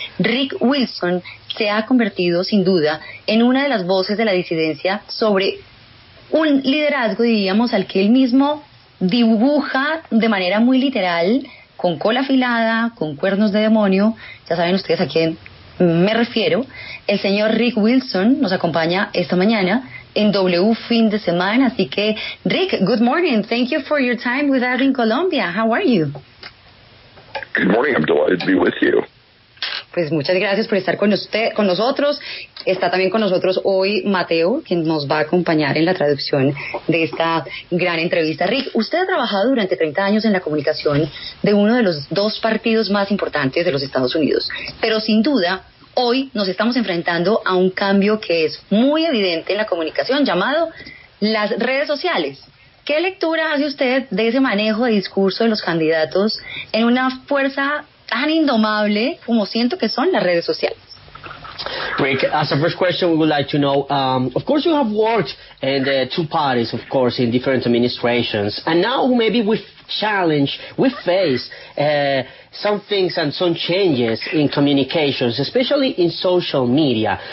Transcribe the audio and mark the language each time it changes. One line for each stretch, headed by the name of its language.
Spanish: Rick Wilson se ha convertido sin duda en una de las voces de la disidencia sobre un liderazgo, diríamos, al que él mismo dibuja de manera muy literal, con cola afilada, con cuernos de demonio. Ya saben ustedes a quién me refiero. El señor Rick Wilson nos acompaña esta mañana en W Fin de Semana. Así que,
English: Rick, good morning. Thank you for your time with us in Colombia. How are you? Good morning. I'm delighted to be with you.
Spanish: Pues muchas gracias por estar con nosotros. Está también con nosotros hoy Mateo, quien nos va a acompañar en la traducción de esta gran entrevista. Rick, usted ha trabajado durante 30 años en la comunicación de uno de los dos partidos más importantes de los Estados Unidos, pero sin duda hoy nos estamos enfrentando a un cambio que es muy evidente en la comunicación, llamado las redes sociales. ¿Qué lectura hace usted de ese manejo de discurso de los candidatos en una fuerza tan indomable como siento que son las redes sociales?
English: Rick, as a first question, we would like to know, of course you have worked in the two parties, of course, in different administrations, and now maybe we face some things and some changes in communications, especially in social media.